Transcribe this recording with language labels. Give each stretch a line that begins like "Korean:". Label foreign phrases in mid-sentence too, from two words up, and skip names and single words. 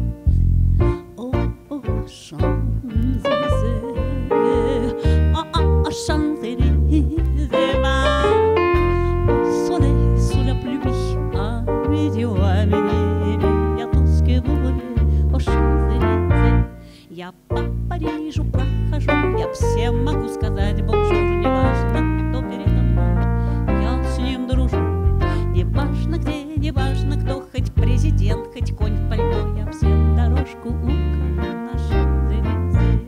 French: Champs-Élysées, oh, Champs-Élysées, va au soleil, sous la pluie, à midi ou à minuit, il y a tout ce que vous voulez aux Champs-Élysées.
Russian: Я по Парижу прохожу, я всем могу сказать бонжур, не важно, кто передо мной, я с ним дружу. Не важно где, не важно кто, хоть президент, хоть конь в пальто, я всем дорожку укажу на Champs-Élysées.